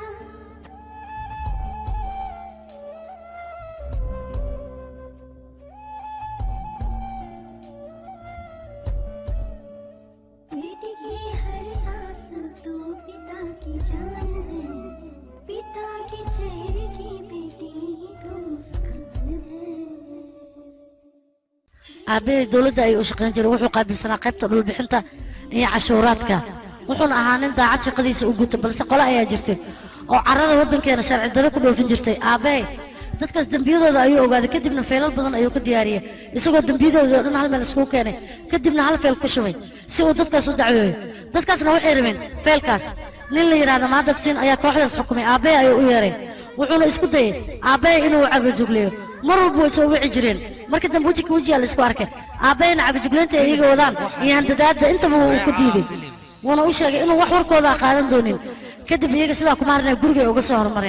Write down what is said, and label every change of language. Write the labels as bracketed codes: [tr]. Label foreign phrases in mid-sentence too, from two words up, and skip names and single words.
[hi] बेटी की हर सांस तो पिता की जान है पिता के चेहरे की बेटी तो मुस्कान है [so] aabbahay dowladda ayuu u shaqayn jiray wuxuu qaabilsanaa qaybta dhulbixinta iyo cashuuraadka wuxuuna ahaa nin daacad shaqadiisa u guta balse qole ayaa jirtay oo carrada waddankeena sharci darro ku dhoofin jirtay aabbahay dadkaas dembiyadooda ayuu ogaaday kadibna feelal badan ayuu ka diyaariyey isagoo dembiyadooda oo dhan hal meel iskugu keenay kadibna hal feel ku shubay si uu dadkaas u dacweeyo dadkaasna waxay rabeen feelkaas nin la yidhaahdo maadabsiin ayaa kooxdaas xukumay aabbahay ayuu u yeeray wuxuuna isku dayey aabbahay inuu cagajugleeyo mar walba way soo wici jireen marka dambe weji ka wejiyaa la isku arkay aabbahayna cagajugleynta ay iyaga wadaan iyo handadaadda intaba wuu ku diiday wuuna u sheegay inuu wax warkooda qaadan doonin kadib iyaga sidaa kuma harinay gurigay uga soo hormareen